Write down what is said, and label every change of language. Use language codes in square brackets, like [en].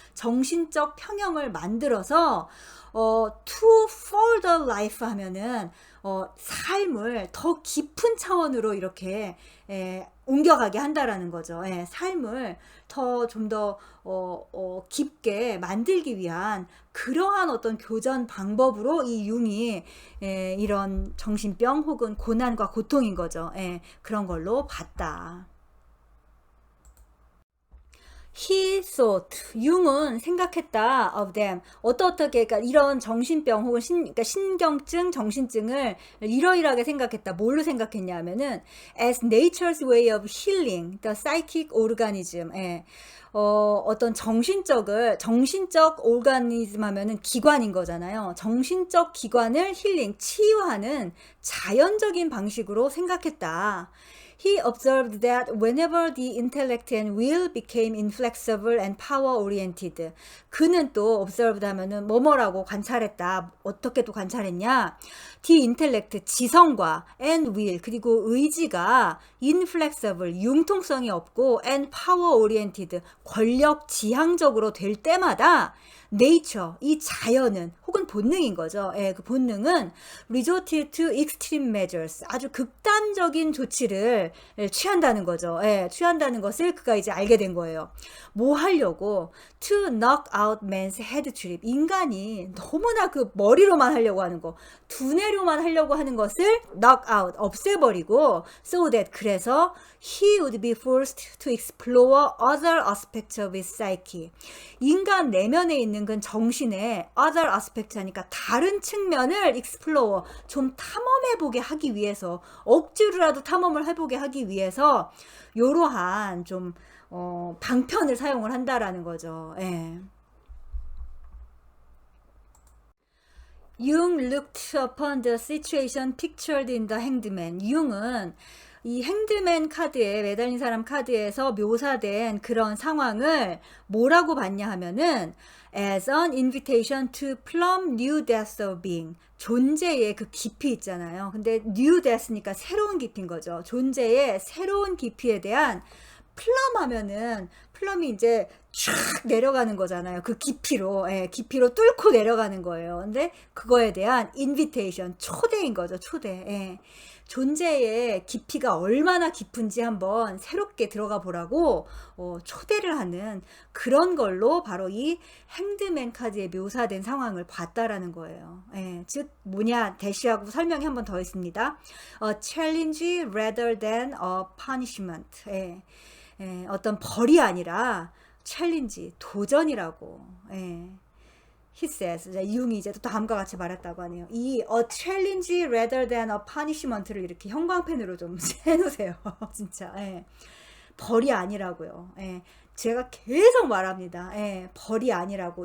[ko] 정신적 평형을 만들어서 [en] to further life [ko] 하면은 삶을 더 깊은 차원으로 이렇게 옮겨가게 한다라는 거죠. 삶을 좀 더 깊게 만들기 위한 그러한 어떤 교전 방법으로 이 융이 이런 정신병 혹은 고난과 고통인 거죠. 그런 걸로 봤다. [en] He thought, [ko] 융은 생각했다 [en] of them. [ko] 어떻게, 그러니까 이런 정신병 혹은 그러니까 신경증, 정신증을 이러이러하게 생각했다. 뭘로 생각했냐면은 [en] as nature's way of healing the psychic organism. [ko] 어떤 정신적 오르가니즘 하면은 기관인 거잖아요. 정신적 기관을 힐링, 치유하는 자연적인 방식으로 생각했다. [en] He observed that whenever the intellect and will became inflexible and power-oriented, [ko] 그는 또 [en] observed [ko] 하면은 뭐뭐라고 관찰했다. 어떻게 또 관찰했냐? [en] The intellect, [ko] 지성과 [en] and will, [ko] 그리고 의지가 [en] inflexible, [ko] 융통성이 없고 [en] and power-oriented, [ko] 권력 지향적으로 될 때마다 nature, 이 자연은 혹은 본능인 거죠. 그 본능은 [en] resorted to extreme measures, [ko] 아주 극단적인 조치를 취한다는 거죠. 취한다는 것을 그가 이제 알게 된 거예요. 뭐 하려고? [en] To knock out man's head trip. [ko] 인간이 너무나 그 머리로만 하려고 하는 거, 두뇌로만 하려고 하는 것을 [en] knock out, [ko] 없애버리고, [en] so that, [ko] 그래서 [en] he would be forced to explore other aspects of his psyche. [ko] 인간 내면에 있는 그 정신의 [en] other aspect [ko] 하니까 다른 측면을 explore, 좀 탐험해보게 하기 위해서, 억지로라도 탐험을 해보게 하기 위해서 이러한 좀 방편을 사용을 한다라는 거죠. [en] Jung looked upon the situation pictured in the Hanged Man. [ko] 융은 이 행드맨 카드에, 매달린 사람 카드에서 묘사된 그런 상황을 뭐라고 봤냐 하면은 [en] as an invitation to plumb new depths of being. [ko] 존재의 그 깊이 있잖아요. 근데 new depth니까 새로운 깊이인 거죠. 존재의 새로운 깊이에 대한 플럼 하면은, 플럼이 이제 쫙 내려가는 거잖아요. 그 깊이로, 깊이로 뚫고 내려가는 거예요. 근데 그거에 대한 인비테이션, 초대인 거죠. 초대. 존재의 깊이가 얼마나 깊은지 한번 새롭게 들어가 보라고 초대를 하는 그런 걸로 바로 이 행드맨 카드에 묘사된 상황을 봤다라는 거예요. 즉 뭐냐, 대시하고 설명이 한번 더 있습니다. [en] A challenge rather than a punishment. [ko] 어떤 벌이 아니라 챌린지, 도전이라고. [en] He says, [ko] 융이 이제 또 다음과 같이 말했다고 하네요. 이 [en] a challenge rather than a punishment [ko] 를 이렇게 형광펜으로 좀 해놓으세요. 진짜. 벌이 아니라고요. 제가 계속 말합니다. 벌이 아니라고.